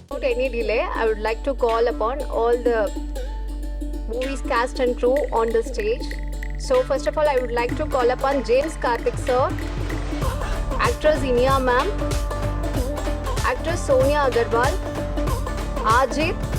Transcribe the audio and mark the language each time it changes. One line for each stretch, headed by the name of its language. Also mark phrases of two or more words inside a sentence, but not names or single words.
English: any delay, I would like to call upon all the movie's cast and crew on the stage. So first of all, I would like to call upon James Karthik sir, actress Inia ma'am, actress Sonia Agarwal, Ajit,